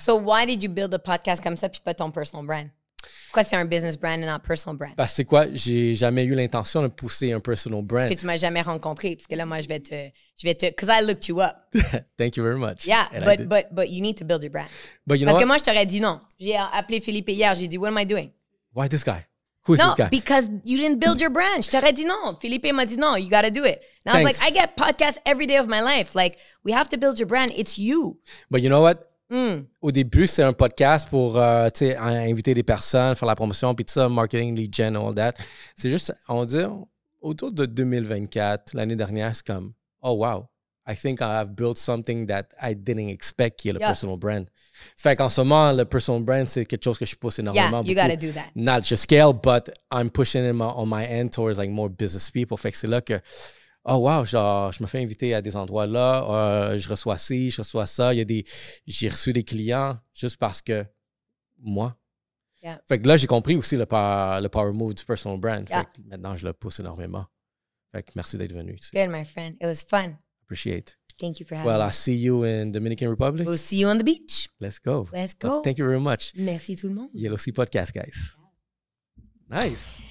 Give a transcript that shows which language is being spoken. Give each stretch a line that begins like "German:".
English: So why did you build a podcast
French: comme ça puis pas ton
English: personal brand?
French: Pourquoi c'est un business brand et
English: not personal brand?
French: Parce que c'est quoi? J'ai jamais eu l'intention de pousser un personal brand. Parce que tu m'as jamais rencontré. Parce que là, moi, je vais te,
English: because I looked you up. Thank you very much. Yeah, but you need to build your brand. But you know
French: Parce
English: what?
French: que moi, je t'aurais dit non. J'ai appelé Philippe hier, j'ai dit,
English: what am I doing? Why this guy? Who is No, this guy? because you didn't build your brand.
French: Je t'aurais dit non. Philippe m'a dit non,
English: you got to do it. And I was like, I get podcasts every day of my life. Like, we have to build your brand. It's you. But you know what?
French: Au début, c'est un podcast pour inviter des personnes, faire la promotion, puis tout ça, marketing, lead gen,
English: all that.
French: C'est juste, on va dire, autour de 2024, l'année dernière, c'est comme, oh wow,
English: I think I've built something that I didn't expect,
French: qui est le personal brand. Fait qu'en ce moment, le personal brand, c'est quelque chose que je pousse énormément.
English: Yeah, you gotta do that. Not just scale, but I'm pushing it on my end towards like more business people.
French: Fait que c'est là que, oh wow, genre, je me fais inviter à des endroits là, je reçois ci, je reçois ça. J'ai reçu des clients juste parce que moi.
English: Yeah.
French: Fait que là, j'ai compris aussi le power move du personal brand. Fait que maintenant, je le pousse énormément. Fait que merci d'être venu.
English: Good, my friend. It was fun. Appreciate. Thank you for having me. Well, me. I'll see you in Dominican Republic. We'll see you on the beach. Let's go. Let's go. Thank you very much.
French: Merci tout le monde.
English: Yellow Sea Podcast, guys. Nice.